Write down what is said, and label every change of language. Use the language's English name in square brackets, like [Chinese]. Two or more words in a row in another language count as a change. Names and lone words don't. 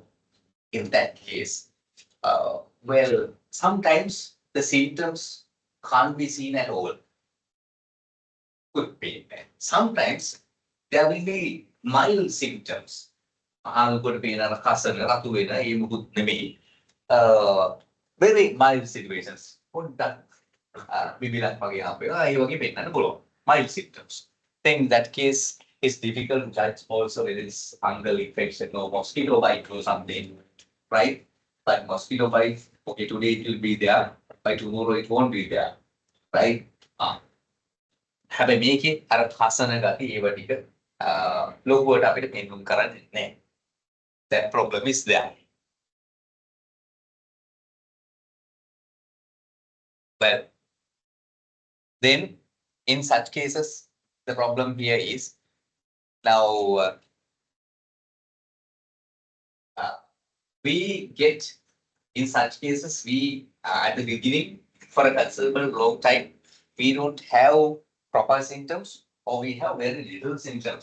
[English] In that case, well, sometimes the symptoms can't be seen at all. Could be. Sometimes there will be mild symptoms. Could be a cousin, [Sinhala] ratu වෙන ඒ මුකුත් නෙමෙයි. [English] Very mild situations. [Sinhala] පොඩ්ඩක් බිබිලක් වගේ හම්බෙනවා. ඒ වගේ පෙන්නන්න පුළුවන්. [English] Mild symptoms. Then in that case, it's difficult to judge also whether it's fungal infection or mosquito bite or something, right? But mosquito bite, okay, today it will be there, by tomorrow it won't be there, right? [Sinhala] හැබැයි මේකේ අර කසන ගති ඒව ටික ලොකුවට අපිට පෙන්වුම් කරන්නේ නැහැ. [English] That problem is there. Well, then in such cases, the problem here is now we get, in such cases, we at the beginning, for a considerable long time, we don't have proper symptoms or we have very little symptoms.